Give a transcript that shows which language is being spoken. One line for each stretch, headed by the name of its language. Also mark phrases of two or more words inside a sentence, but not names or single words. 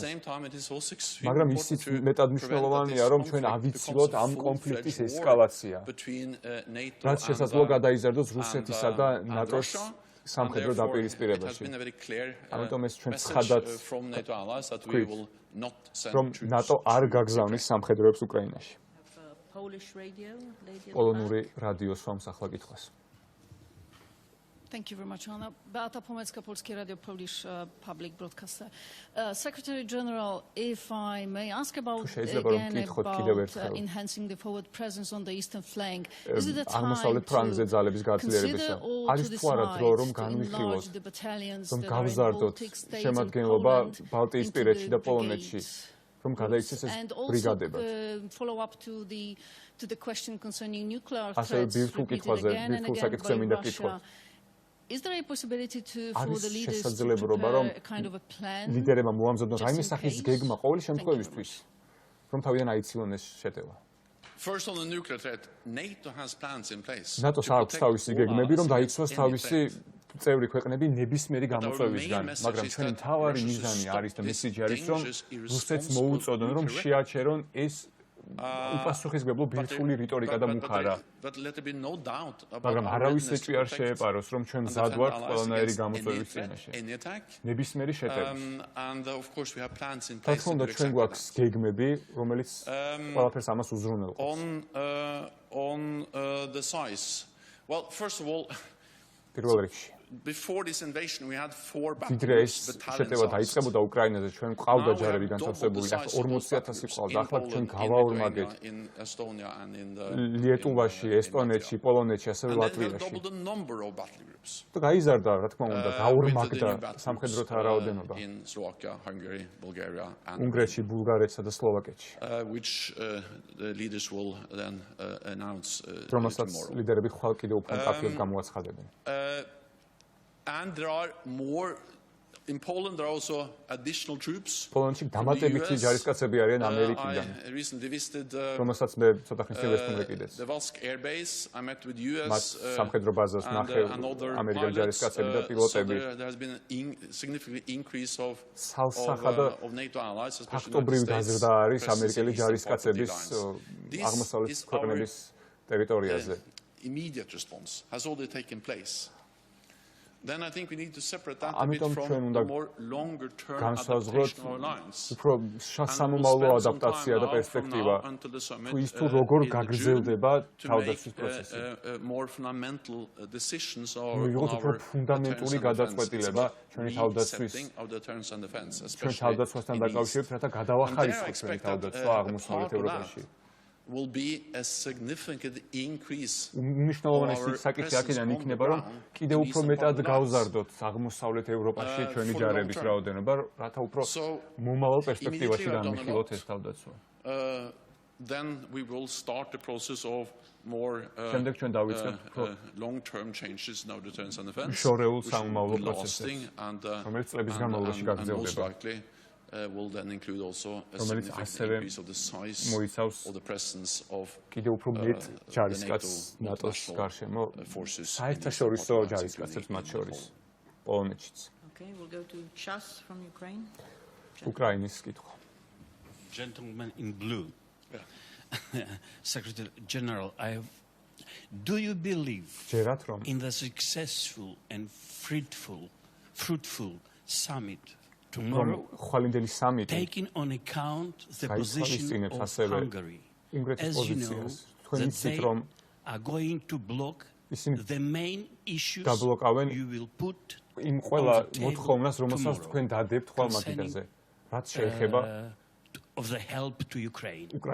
Georgian: მაგრამ ისიც მეტად მნიშვნელოვანია, რომ ჩვენ ავიცილოთ ამ კონფლიქტის ესკალაცია, რაც შესაძლოა გადაიზარდოს რუსეთისა და ნატოს სამხედრო დაპირისპირებაში. ამიტომ ეს ჩვენ ცხადად ვთქვით, რომ ნატო არ გაგზავნის სამხედროებს უკრაინაში. პოლონური რადიო სვამს ახლა კითხვას.
English: Thank you very much, Anna. Beata Pomecka, Polskie Radio, Polish public broadcaster. Secretary General, if I may ask about enhancing the forward presence on the eastern flank, is it the time to consider or to decide to enlarge the battalions that are in Baltic states and Poland into the brigades? And also follow up to the question concerning nuclear threats repeated again and again by Russia. Is there a possibility for the leaders to prepare a kind of a plan?
Georgian: ლიდერებმა მოამზადონ რაიმე სახის გეგმა ყოველი შემთხვევისთვის, რომ თავიდან აიცილონ ეს შეტევა.
English: First on the nuclear threat, NATO has plans in place.
Georgian: ნატოს აქვს თავისი გეგმები, რომ დაიცვას თავისი წევრი ქვეყნები ნებისმიერი გამოწვევისგან, მაგრამ ჩვენი მთავარი მიზანი არის და მესიჯი არის, რომ რუსეთს მოუწოდონ, რომ შეაჩერონ ეს უპასუხისმგებლო ბირთვული რიტორიკა და მუხარა. მაგრამ არავის ეჭვი არ შეეპაროს, რომ ჩვენ მზად ვართ ყველანაირი გამოწვევის წინაშე. ნებისმიერი შეტევის. რა თქმა უნდა, ჩვენ გვაქვს გეგმები, რომელიც ყველაფერს ამას უზრუნველყოფს.
English: On the size. Well, first of all,
Georgian: პირველ რიგში
English: before this invasion we had 4 battalions.
Georgian: შეტევა დაიწყებოდა უკრაინაზე, ჩვენ ყავდა ჯარები განთავსებული, ახლა 40000 ყავდა, ახლა ჩვენ გავაორმაგეთ ლიეტუვაში, ესტონეთში, პოლონეთში, ასევე ლატვიაში. და გაიზარდა, რა თქმა უნდა, გაორმაგდა სამხედროთა რაოდენობა. უნგრეთში, ბულგარეთსა და სლოვაკეთში.
English: Which the leaders will then announce
Georgian: რომელსაც ლიდერები ხვალ კიდევ უფრო მკაფიოდ გამოაცხადებენ.
English: And there are more In Poland, there are also additional troops.
Georgian: პოლონეთში დამატებითი ჯარისკაცები არიან ამერიკიდან.
English: I recently visited
Georgian: რომელსაც მე ცოტა ხნის წინ ვესტუმრე კიდეც.
English: the Valsk Air Base. I met with US
Georgian: მათ სამხედრო ბაზას ნახე ამერიკელი ჯარისკაცები და პილოტები.
English: There has been a significant increase of NATO allies, especially
Georgian: ფაქტობრივი გაზრდა არის ამერიკელი ჯარისკაცების აღმოსავლეთ ქვეყნების ტერიტორიაზე.
English: Immediate response has already taken place. Then I think we need to separate that a bit from the more longer term adaptation of our lines.
Georgian: უფრო სამომავლო ადაპტაცია და პერსპექტივა. თუ ის თუ როგორ გაგრძელდება თავდაცვის პროცესი.
English: More fundamental decisions are
Georgian: უფრო ფუნდამენტური გადაწყვეტილება ჩვენი თავდაცვის ჩვენ თავდაცვასთან დაკავშირებით, რათა გადავახარისხოთ ჩვენი თავდაცვა აღმოსავლეთ ევროპაში.
English: Will be a significant increase.
Georgian: Მნიშვნელოვანი საკითხი აქედან იქნება, რომ კიდევ უფრო მეტად გავზარდოთ აღმოსავლეთ ევროპაში ჩვენი ჯარების რაოდენობა, რათა უფრო მომავალ პერსპექტივაში განვიხილოთ ეს თავდაცვა.
English: Then we will start the process of more long-term changes in our deterrence and defense.
Georgian: შორეულ სამომავლო პროცესებს, რომელიც წლების განმავლობაში გაგრძელდება.
English: Will then include also a significant increase of the size of the presence of
Georgian: კიდევ უფრო მეტ ჯარისკაცს ნატოს გარშემო საერთაშორისო ჯარისკაცებს მათ შორის პოლონეთშიც.
English: Okay, we'll go to Chas from Ukraine.
Georgian: უკრაინის კითხვა.
English: Gentleman in blue. Secretary General, do you believe in the successful and fruitful summit tomorrow, taking on account the position of Hungary, as you know, that they are going to block the main issues you will put on the table concerning of the help to Ukraine?